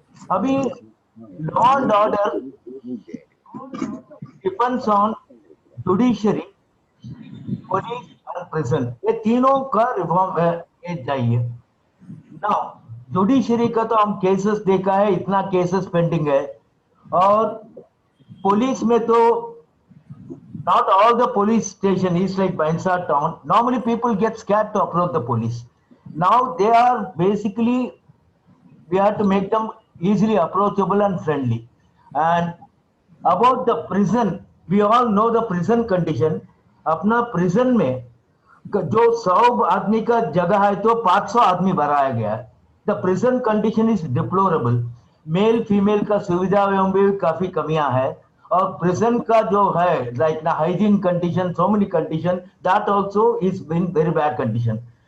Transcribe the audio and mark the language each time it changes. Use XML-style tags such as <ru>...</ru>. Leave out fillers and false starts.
<en>अभी law and order depends on judiciary, police और prison.</en> <hi>ये तीनों का रिफॉर्म चाहिए। नाउ जुडिशरी का तो हम केसेस देखा है, इतना केसेस पेंडिंग है। और पुलिस में तो</hi> <en>not all the police station is like Bansa town. Normally people get scared to approach the police. Now they are basically, we have to make them easily approachable and friendly. And about the prison, we all know the prison condition.</en> <hi>अपना prison में जो 100 आदमी का जगह है तो 500 आदमी भराया गया है।</hi> <en>The prison condition is deplorable.</en> <hi>Male female का सुविधा में भी काफी कमियां है। और प्रिजन का जो है</hi> <en>Like ना hygiene condition, so many condition, that also is in very bad condition.</en>